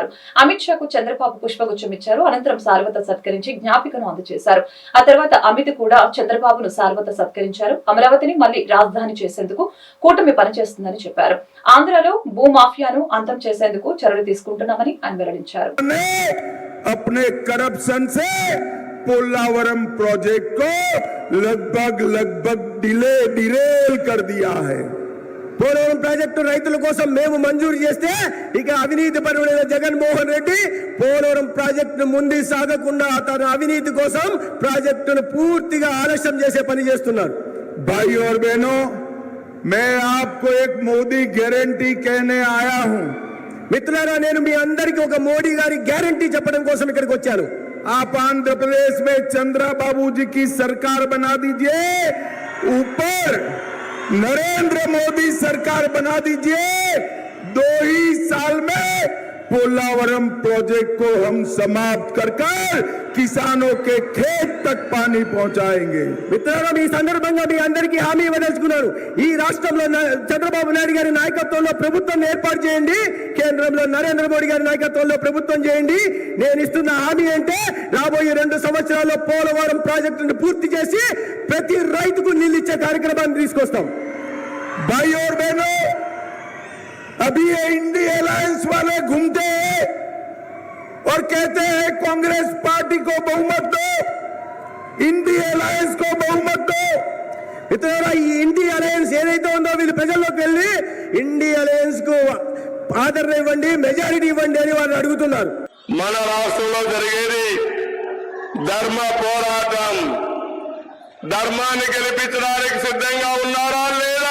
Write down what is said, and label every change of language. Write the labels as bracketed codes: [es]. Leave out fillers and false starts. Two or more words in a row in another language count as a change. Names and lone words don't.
[te] అమిత్ షాకు చంద్రబాబు పుష్పగుచ్చం ఇచ్చారు. అనంతరం సార్వత సత్కరించి జ్ఞాపికను అందజేశారు. ఆ తర్వాత అమిత్ కూడా చంద్రబాబును సార్వత సత్కరించారు. అమరావతిని మళ్లీ రాజధాని చేసేందుకు కూటమి పనిచేస్తుందని చెప్పారు. ఆంధ్రలో భూమాఫియాను అంతం చేసేందుకు చర్యలు తీసుకుంటున్నామని ఆయన వెల్లడించారు. [hi] अपने करप्शन से पोलावरम प्रोजेक्ट को लगभग डिरेल कर दिया है. [te] పోలవరం ప్రాజెక్టు రైతుల కోసం మేము మంజూరు చేస్తే, ఇక అవినీతి పరుడైన జగన్మోహన్ రెడ్డి పోలవరం ప్రాజెక్టును ముందు సాగకుండా తన అవినీతి కోసం ప్రాజెక్టును పూర్తిగా ఆలస్యం చేసే పని చేస్తున్నారు. [hi] भाई और बहनों, मैं आपको एक मोदी गारंटी कहने आया हूं. [te] మిత్రులారా, నేను మీ అందరికీ ఒక మోడీ గారి గ్యారంటీ చెప్పడం కోసం ఇక్కడికి వచ్చాను. [hi] आप आंध्र प्रदेश में चंद्रबाबू जी की सरकार बना दीजिए, ऊपर नरेंद्र मोदी सरकार बना दीजिए. 2 ही साल में पोलावरम प्रोजेक्ट को हम समाप्त कर किसानों के खेत तक पानी पहुंचाएंगे। [te] మిత్రులారా, ఈ సందర్భంగా మీ అందరికీ హామీ ఇవ్వదలుచుకున్నారు. ఈ రాష్ట్రంలో చంద్రబాబు నాయుడు గారి నాయకత్వంలో ప్రభుత్వం ఏర్పాటు చేయండి, కేంద్రంలో నరేంద్ర మోడీ గారి నాయకత్వంలో ప్రభుత్వం చేయండి. నేను ఇస్తున్న హామీ అంటే రాబోయే 2 సంవత్సరాల్లో పోలవరం ప్రాజెక్టును పూర్తి చేసి ప్రతి రైతుకు నీళ్ళు ఇచ్చే కార్యక్రమాన్ని తీసుకొస్తాం. [hi] भाई और बहनों, अभी ये इंडिया अलायंस वाले घूमते हैं और कहते हैं कांग्रेस पार्टी को बहुमत दो, इंडिया अलायंस को बहुमत दो। [te] మిత్రులారా, ఈ ఇండియా అలయన్స్ ఏదైతే ఉందో వీళ్ళు ప్రజల్లోకి వెళ్ళి ఇండియా అలయన్స్ కు ఆదరణ ఇవ్వండి, మెజారిటీ ఇవ్వండి అని వాళ్ళు అడుగుతున్నారు. మన రాష్ట్రంలో జరిగేది ధర్మ పోరాటం. ధర్మాన్ని గెలిపించడానికి సిద్ధంగా ఉన్నారా లేదా?